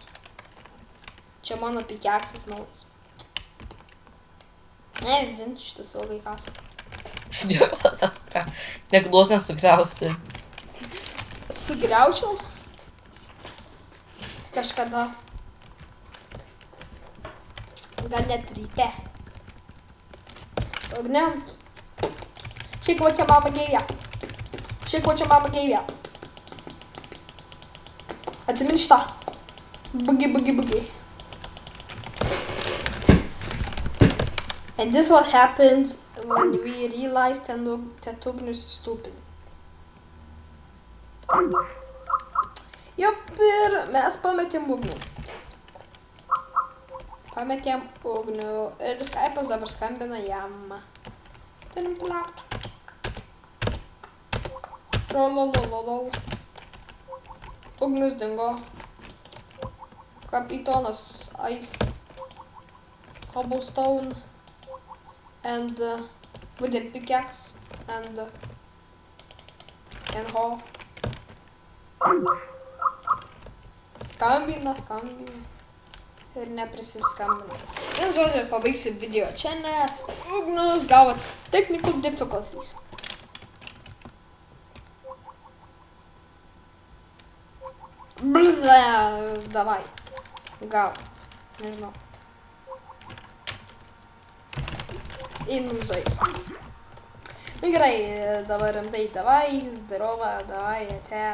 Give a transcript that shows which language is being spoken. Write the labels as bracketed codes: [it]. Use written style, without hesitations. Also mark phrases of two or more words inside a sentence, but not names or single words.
[lt] Čia mano pickaxas naujas. Ne, žinai, šitas ilgai kasa. Niekados nesugriausi. Sugriaučiau? Kažkada. Gal net ryte. Ugniam. [en] Check what your mama gave ya. Check what your mama gave ya. [lt] Atsimink šitą. Bugi. [en] And this what happens when we realize that ugnius is stupid. [lt] Jop, ir mes pametėm ugnių. Ir Skype'as dabar skambina jam. Turim palaukti. Lololololol. Ugnius dingo. Kapitonas Ice. [en] Cobblestone. And wooden pickaxe. And hoe. [lt] skambina. Ir neprisiskambina. Vien žodžiu, pabaigsiu video čia, nes Ugnius gavo [en] technical difficulties. [lt] Ble, davai. Gal. Nežinau. Einam žaist. Nu gerai, dabar rimtai, [ru] davai, zdarova, davai, [lt] ate.